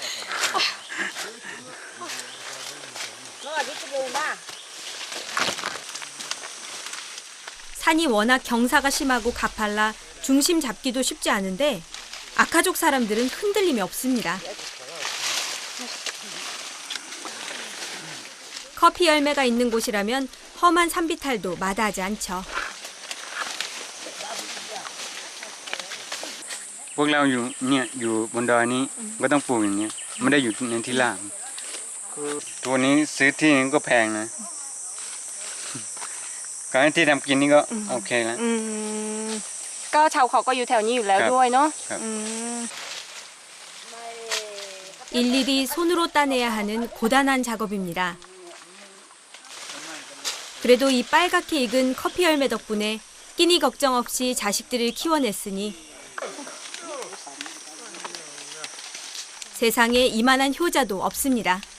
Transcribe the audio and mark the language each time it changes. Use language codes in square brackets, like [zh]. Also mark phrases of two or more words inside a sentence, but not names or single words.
[ko] 산이 워낙 경사가 심하고 가팔라 중심 잡기도 쉽지 않은데 아카족 사람들은 흔들림이 없습니다. 커피 열매가 있는 곳이라면 험한 산비탈도 마다하지 않죠. [th] พวกเราอยู่บนดอยนี้ก็ต้องปลูกอย่างนี้ไม่ได้อยู่ในที่ล่างตัวนี้ซื้อที่นึงก็แพงนะการที่ทำกินนี่ก็โอเคแล้ว ก็ชาวเขาก็อยู่แถวนี้อยู่แล้วด้วยเนาะ [ko] 일일이 손으로 따내야 하는 고단한 작업입니다. 그래도 이 빨갛게 익은 커피 열매 덕분에 끼니 걱정 없이 자식들을 키워냈으니 세상에 이만한 효자도 없습니다.